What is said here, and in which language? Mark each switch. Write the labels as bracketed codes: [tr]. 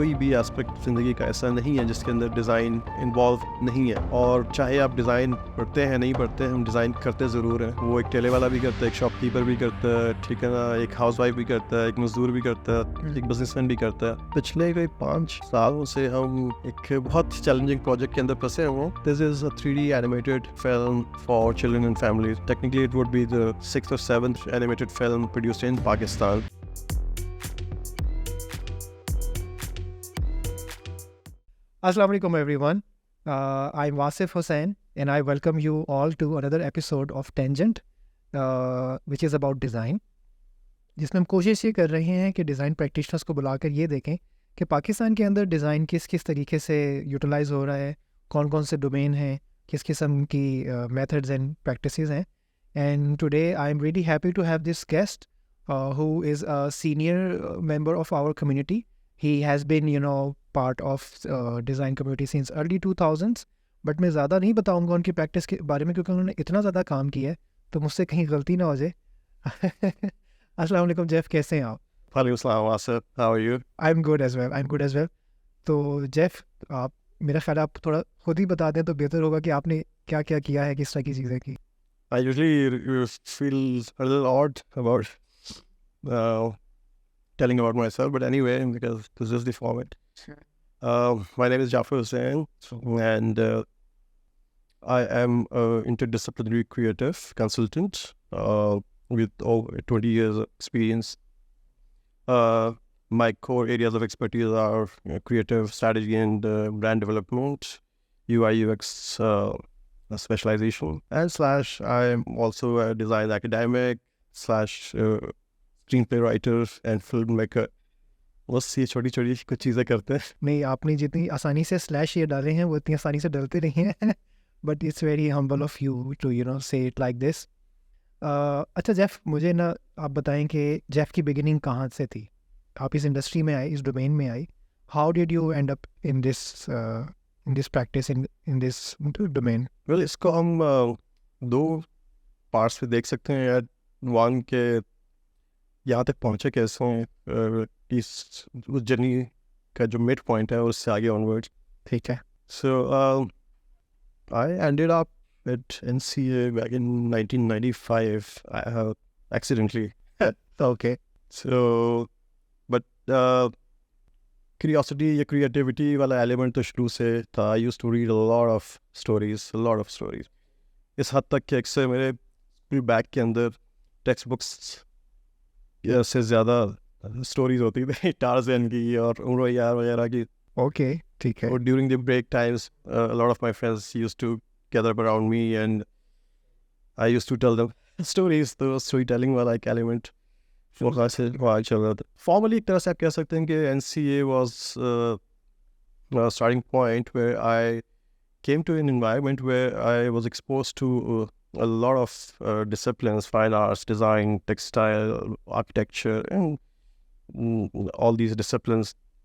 [ur] کوئی بھی اسپیکٹ زندگی کا ایسا نہیں ہے جس کے اندر ڈیزائن انوالو نہیں ہے. اور چاہے آپ ڈیزائن پڑھتے ہیں نہیں پڑھتے ہیں، ہم ڈیزائن کرتے ضرور ہیں. وہ ایک ٹھیلے والا بھی کرتا ہے، ایک شاپ کیپر بھی کرتا ہے، ٹھیک ہے نا، ایک ہاؤس وائف بھی کرتا ہے، ایک مزدور بھی کرتا ہے، ایک بزنس مین بھی کرتا ہے. پچھلے کوئی 5 سالوں سے ہم ایک بہت چیلنجنگ پروجیکٹ کے اندر پھنسے ہوئے. [en] This is a 3D animated film for children and families. Technically it would be the 6th or 7th animated film produced in Pakistan. Assalamu alaikum everyone. I'm Jaffer Hussain and I welcome you all to another episode of Tangent, which is about design. [ur] جس میں ہم کوشش یہ کر رہے ہیں کہ design practitioners کو بلا کر یہ دیکھیں کہ پاکستان کے اندر ڈیزائن کس طریقے سے یوٹیلائز ہو رہا ہے، کون کون سے ڈومین ہیں، کس قسم کی میتھڈز اینڈ پریکٹسز ہیں. [en] And today I am really happy to have this guest who is a senior member of our community. He has been, part of design community since early 2000s. [ur] But میں زیادہ نہیں بتاؤں گا ان کی practice کے بارے میں کیونکہ انہوں نے اتنا زیادہ کام کیا ہے تو مجھ سے کہیں غلطی نہ ہو جائے. السلام علیکم جیف، کیسے ہیں آپ؟ [en] وعلیکم السلام Wasif, how are you? I am good as well. [ur] تو جیف، آپ میرا خیال آپ تھوڑا خود ہی بتا دیں تو بہتر ہوگا کہ آپ نے کیا کیا کیا ہے، کس طرح کی چیزیں کی. [en] I usually feel a little odd about telling about myself, but anyway, because this is the format. Sure. My name is Jaffer Hussain, and I am an interdisciplinary creative consultant with over 20 years of experience. My core areas of expertise are creative strategy and brand development, UI UX specialization, and / I'm also a design academic / screenplay writer and filmmaker. [ur] بس یہ چھوٹی چھوٹی کچھ چیزیں کرتے ہیں. نہیں، آپ نے جتنی آسانی سے سلیش یہ ڈالے ہیں وہ اتنی آسانی سے ڈلتے نہیں ہیں، [en] But it's very humble of you to say it like this. [ur] اچھا جیف، مجھے نا آپ بتائیں کہ جیف کی بگننگ کہاں سے تھی؟ آپ اس انڈسٹری میں آئے، اس ڈومین میں آئی. [en] How did you end up in this practice in this domain? [ur] Well, اس کو ہم 2 پارٹس پہ دیکھ سکتے ہیں. ون کہ یہاں تک پہنچے کیسے ہیں، اس جرنی کا جو مڈ پوائنٹ ہے اس سے آگے آنورڈ. ٹھیک ہے. [en] So I ended up at NCA back in 1995 accidentally. Okay. So, but curiosity [ur] یا creativity والا element تو شروع سے تھا. [en] I used to read a lot of stories. [ur] اس حد تک کہ اکثر میرے اسکول بیگ کے اندر ٹیکسٹ بکس سے زیادہ اسٹوریز ہوتی تھیں، ٹارزن کی اور عمر یار وغیرہ کی. اوکے، ٹھیک ہے. [en] Or during the break times, a lot of my friends used to gather up around me and I used to tell them stories. [ur] The storytelling والا ایک element وہاں سے وہاں چل رہا تھا. [en] Formally [ur] ایک طرح سے آپ کہہ سکتے ہیں کہ [en] NCA was a starting point where I came to an environment where I was exposed to a lot of disciplines: fine arts, design, textile, architecture, and all these disciplines.